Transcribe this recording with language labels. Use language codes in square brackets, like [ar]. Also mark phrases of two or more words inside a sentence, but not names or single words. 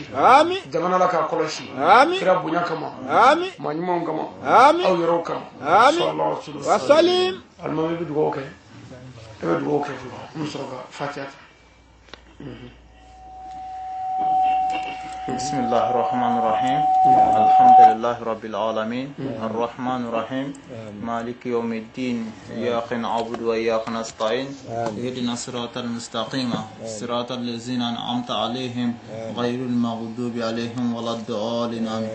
[bm] Amin. Jamana Ala k'a kɔlɔsi. Amin. Kira bonya kama. Amin. Maa ɲumanw kama. Amin. Aw yɛrɛw kama. Amin. Wa salim. Alimami bɛ dugawu kɛ. E bɛ dugawu kɛ fɔlɔ. An bɛ sɔrɔ ka Fatiha ta. [ar] بسم الله الرحمن الرحيم الحمد لله رب العالمين الرحمن الرحيم مالك يوم الدين إياك نعبد وإياك نستعين اهدنا الصراط المستقيم صراط الذين أنعمت عليهم غير المغضوب عليهم ولا الضالين آمين.